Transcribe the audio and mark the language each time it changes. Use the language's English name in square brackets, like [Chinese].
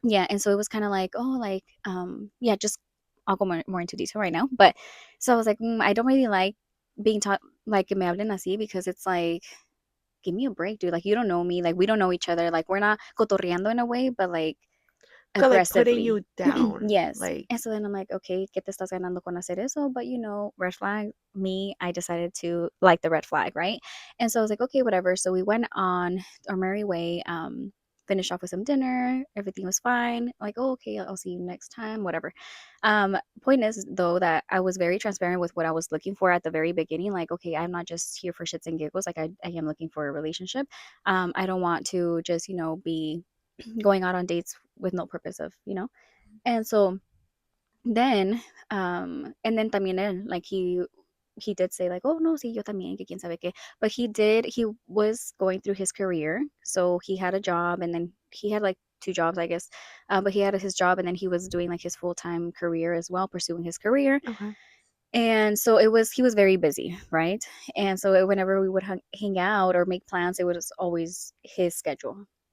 [English] Yeah, and so it was kind of like, oh, like yeah, just I'll go more into detail right now. But so I was like, I don't really like being taught like [Spanish] que me hablen así [English] because it's like give me a break, dude. Like, you don't know me. Like, we don't know each other. Like, we're not cotorreando in a way, but like But like putting aggressively. you down. Yes. Like, And so then I'm like, okay, [Spanish] ¿qué te estás ganando con hacer eso? [English] But red flag. Me, I decided to like the red flag, right? And so I was like, okay, whatever. So we went on our merry way. Finished off with some dinner. Everything was fine. Like, oh, okay, I'll see you next time. Whatever. Point is though that I was very transparent with what I was looking for at the very beginning. Like, okay, I'm not just here for shits and giggles. Like, I am looking for a relationship. I don't want to just be going out on dates with no purpose of. And so then and then [Spanish] también él, [English] like he did say like, oh no, [Spanish] sí, yo también, que quién sabe qué. [English] But he was going through his career. So he had a job, and then he had like two jobs, I guess. But he had his job, and then he was doing like his full-time career as well, pursuing his career. okay. And so he was very busy, right? And so whenever we would hang out or make plans, it was always his schedule.